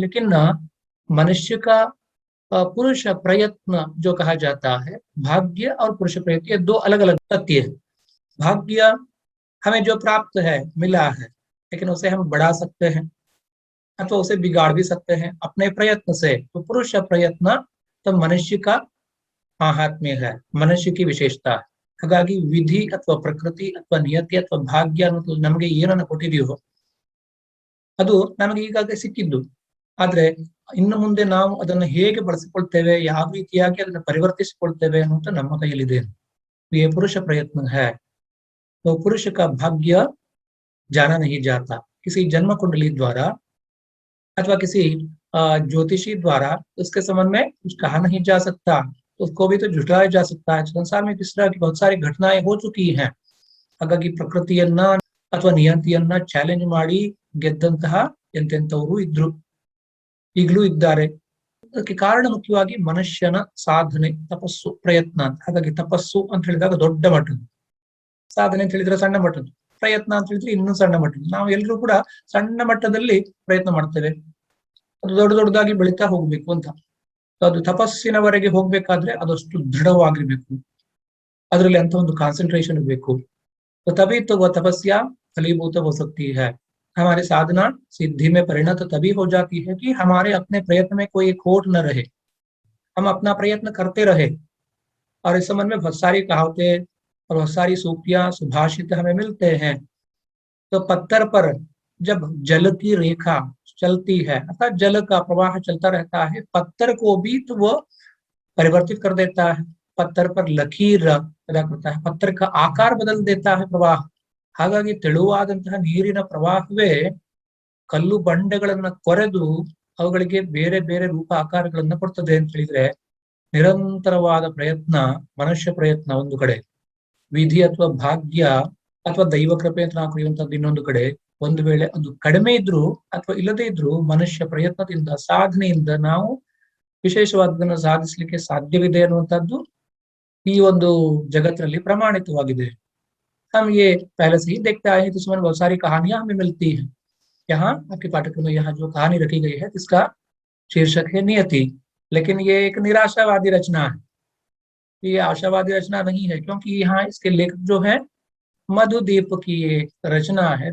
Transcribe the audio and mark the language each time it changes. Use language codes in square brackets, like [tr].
[hi] लेकिन मनुष्य का पुरुष प्रयत्न जो कहा जाता है, भाग्य और पुरुष प्रयत्न, ये 2 अलग अलग तथ्य है। भाग्य हमें जो प्राप्त है, मिला है, लेकिन उसे हम बढ़ा सकते हैं अथवा उसे बिगाड़ भी सकते हैं अपने प्रयत्न से। तो पुरुष प्रयत्न तो मनुष्य का हाथ में है, मनुष्य की विशेषता है। [kn] ಹಾಗಾಗಿ ವಿಧಿ ಅಥವಾ ಪ್ರಕೃತಿ ಅಥವಾ ನಿಯತಿ ಅಥವಾ ಭಾಗ್ಯ ಅನ್ನೋದು ನಮಗೆ ಏನನ್ನು ಕೊಟ್ಟಿದೆಯೋ ಅದು ನಮಗೆ ಈಗಾಗಲೇ ಸಿಕ್ಕಿದ್ದು. ಆದ್ರೆ ಇನ್ನು ಮುಂದೆ ನಾವು ಅದನ್ನು ಹೇಗೆ ಬಳಸಿಕೊಳ್ತೇವೆ, ಯಾವ ರೀತಿಯಾಗಿ ಅದನ್ನು ಪರಿವರ್ತಿಸಿಕೊಳ್ತೇವೆ ಅನ್ನೋದು ನಮ್ಮ ಕೈಯಲ್ಲಿದೆ। [hi] ये पुरुष प्रयत्न है। तो पुरुष का भाग्य जाना नहीं जाता। किसी जन्म कुंडली द्वारा अथवा किसी ज्योतिषी द्वारा उसके संबंध में कुछ कहा नहीं जा सकता, उसको भी तो झुठलाया जा सकता है। संसार में किस तरह की बहुत सारी घटनाएं हो चुकी हैं। [kn] ಹಾಗಾಗಿ ಪ್ರಕೃತಿಯನ್ನ ಅಥವಾ ನಿಯತಿಯನ್ನ ಚಾಲೆಂಜ್ ಮಾಡಿ ಗೆದ್ದಂತಹ ಎಂತೆಂಥವರು ಇದ್ರು, ಈಗಲೂ ಇದ್ದಾರೆ। ಅದಕ್ಕೆ ಕಾರಣ ಮುಖ್ಯವಾಗಿ ಮನುಷ್ಯನ ಸಾಧನೆ, ತಪಸ್ಸು, ಪ್ರಯತ್ನ ಅಂತ। ಹಾಗಾಗಿ ತಪಸ್ಸು ಅಂತ ಹೇಳಿದಾಗ ದೊಡ್ಡ ಮಟ್ಟದ್ದು, ಸಾಧನೆ ಅಂತ ಹೇಳಿದ್ರೆ ಸಣ್ಣ ಮಟ್ಟದ್ದು, ಪ್ರಯತ್ನ ಅಂತ ಹೇಳಿದ್ರೆ ಇನ್ನೂ ಸಣ್ಣ ಮಟ್ಟದ್ದು। ನಾವು ಎಲ್ಲರೂ ಕೂಡ ಸಣ್ಣ ಮಟ್ಟದಲ್ಲಿ ಪ್ರಯತ್ನ ಮಾಡ್ತೇವೆ, ಅದು ದೊಡ್ಡದಾಗಿ ಬೆಳೀತಾ ಹೋಗ್ಬೇಕು ಅಂತ। ಅದು ತಪಸ್ಸಿನವರೆಗೆ ಹೋಗ್ಬೇಕಾದ್ರೆ ಅದಷ್ಟು ದೃಢವಾಗಿರ್ಬೇಕು, ಅದರಲ್ಲಿ ಅಂತ ಒಂದು ಕಾನ್ಸಂಟ್ರೇಷನ್ ಬೇಕು। [hi] तो तभी तो वह तपस्या फलीभूत हो सकती है। हमारी साधना सिद्धि में परिणत तभी हो जाती है कि हमारे अपने प्रयत्न में कोई खोट न रहे, हम अपना प्रयत्न करते रहे। और इस संबंध में बहुत सारी कहावतें और बहुत सारी सूक्तियां सुभाषित हमें मिलते हैं। तो पत्थर पर जब जल की रेखा चलती है, अर्थात जल का प्रवाह चलता रहता है, पत्थर को भी तो वो परिवर्तित कर देता है, पत्थर पर लकीर पैदा करता है, पत्थर का आकार बदल देता है प्रवाह। [kn] ಹಾಗಾಗಿ ತೆಳುವಾದಂತಹ ನೀರಿನ ಪ್ರವಾಹವೇ ಕಲ್ಲು ಬಂಡೆಗಳನ್ನ ಕೊರೆದು ಅವುಗಳಿಗೆ ಬೇರೆ ಬೇರೆ ರೂಪ ಆಕಾರಗಳನ್ನ ಕೊಡ್ತದೆ ಅಂತ ಹೇಳಿದ್ರೆ, ನಿರಂತರವಾದ ಪ್ರಯತ್ನ, ಮನುಷ್ಯ ಪ್ರಯತ್ನ ಒಂದು ಕಡೆ, ವಿಧಿ ಅಥವಾ ಭಾಗ್ಯ ಅಥವಾ ದೈವ ಕೃಪೆ ಅಂತ ನಾವು ಕರೆಯುವಂತದ್ದು ಇನ್ನೊಂದು ಕಡೆ, ಒಂದು ವೇಳೆ ಅದು ಕಡಿಮೆ ಇದ್ರು ಅಥವಾ ಇಲ್ಲದೇ ಇದ್ರು ಮನುಷ್ಯ ಪ್ರಯತ್ನದಿಂದ ಸಾಧನೆಯಿಂದ ನಾವು ವಿಶೇಷವಾದದನ್ನು ಸಾಧಿಸಲಿಕ್ಕೆ ಸಾಧ್ಯವಿದೆ ಅನ್ನುವಂಥದ್ದು ಈ ಒಂದು ಜಗತ್ತಿನಲ್ಲಿ ಪ್ರಮಾಣಿತವಾಗಿದೆ। [hi] हम ये पहले से ही देखते आए हैं, तो इसमें बहुत सारी कहानियां हमें मिलती हैं। यहाँ आपके पाठ्यक्रम में यहाँ जो कहानी रखी गई है इसका शीर्षक है नियति, लेकिन ये एक निराशावादी रचना है। ये आशावादी रचना नहीं है, क्योंकि यहाँ इसके लेखक जो है मधुदीप की ये रचना है।